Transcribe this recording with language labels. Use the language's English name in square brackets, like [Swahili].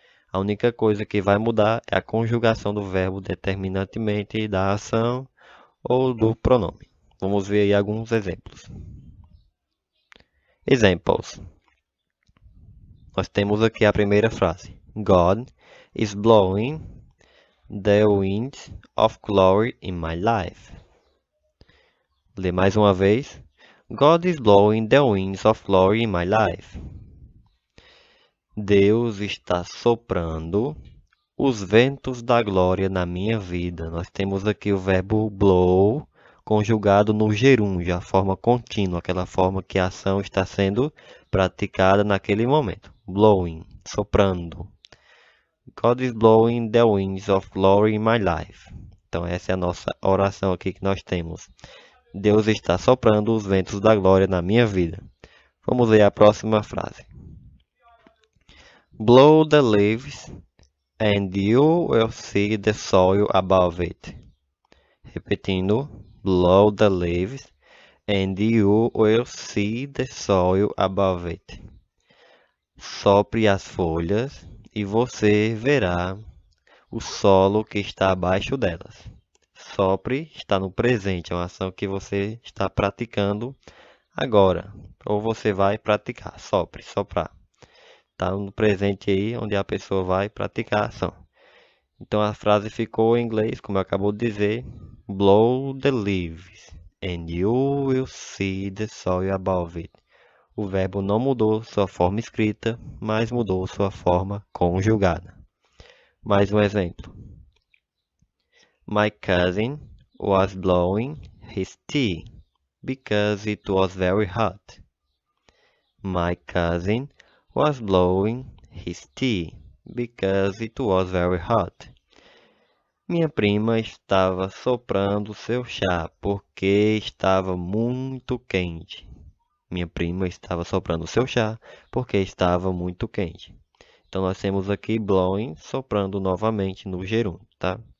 [Portuguese] A única coisa que vai mudar é a conjugação do verbo determinantemente da ação ou do pronome. Vamos ver aí alguns exemplos. Examples. Nós temos aqui a primeira frase. [English] God is blowing the wind of glory in my life. [Portuguese] Lê mais uma vez. [English] God is blowing the winds of glory in my life. [Portuguese] Deus está soprando os ventos da glória na minha vida. Nós temos aqui o verbo blow conjugado no gerúndio, a forma contínua, aquela forma que a ação está sendo praticada naquele momento. Blowing, soprando. [English] God is blowing the winds of glory in my life. [Portuguese] Então essa é a nossa oração aqui que nós temos. Deus está soprando os ventos da glória na minha vida. Vamos ler a próxima frase. [English] Blow the leaves and you will see the soil above it. [Portuguese] Repetindo. [English] Blow the leaves and you will see the soil above it. [Portuguese] Sopre as folhas e você verá o solo que está abaixo delas. Sopre está no presente, é uma ação que você está praticando agora, ou você vai praticar. Sopre, soprar. Está no presente aí, onde a pessoa vai praticar a ação. Então a frase ficou em inglês, como eu acabou de dizer, [English] blow the leaves and you will see the soil above it. [Portuguese] O verbo não mudou sua forma escrita, mas mudou sua forma conjugada. Mais um exemplo. [English] My cousin was blowing his tea because it was very hot. My cousin was blowing his tea because it was very hot. [Portuguese] Minha prima estava soprando seu chá porque estava muito quente. Minha prima estava soprando seu chá porque estava muito quente. Então nós temos aqui blowing soprando novamente no gerúndio, tá?